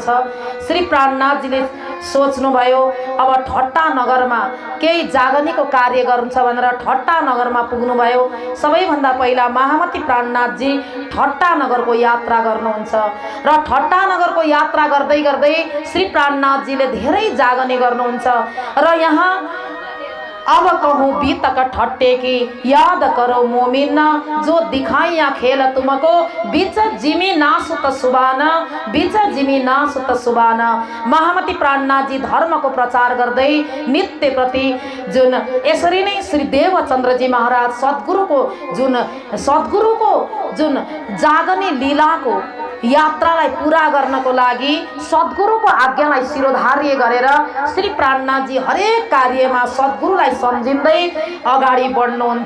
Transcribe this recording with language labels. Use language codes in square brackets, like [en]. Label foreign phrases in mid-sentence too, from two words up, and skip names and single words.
[ne] श्री प्राणनाथ जीले सोच्नुभयो अब ठट्टा नगरमा केही जागनीको कार्य गर्नु छ भनेर ठट्टा नगरमा पुग्नुभयो। सबैभन्दा पहिला महामती प्राणनाथ जी ठट्टा नगरको यात्रा गर्नुहुन्छ र ठट्टा नगरको यात्रा गर्दै गर्दै श्री प्राणनाथ जीले धेरै जागनी गर्नुहुन्छ र यहाँ अब [hi] कहूँ बीतक ठट्टे की याद करो मोमिन, जो दिखाइया खेल तुमको बीच जिमी नासुत सुबाना, बीच जिमी नासुत सुबाना। [ne] महामती प्राणनाथ जी धर्मको प्रचार गर्दै नित्य प्रति जुन यसरी नै श्री देवचन्द्र जी महाराज सद्गुरुको जुन जागनी लीलाको यात्रालाई पूरा गर्नको लागि सद्गुरुको आज्ञालाई शिरोधार्य गरेर श्री प्राणनाथजी हरेक कार्यमा सद्गुरुलाई सम्झिँदै अगाडि बढ्नुहुन्छ।